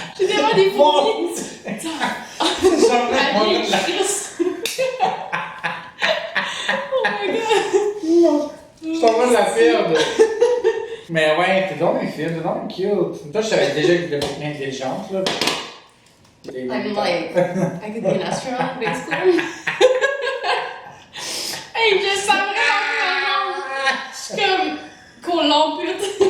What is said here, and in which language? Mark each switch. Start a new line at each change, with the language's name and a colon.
French: J'ai tellement des photos! J'en ai Allez, moins de la- Chris!
English: Oh my god!
French: Je suis en train de la perdre. Mais ouais, t'es donc un film, t'es donc cute. Toi, je savais déjà que t'étais beaucoup intelligente, là.
English: I'm like, I could be an astronaut, basically.
French: Hey, je sens vraiment ma jambe! Je suis comme qu'on l'ampute.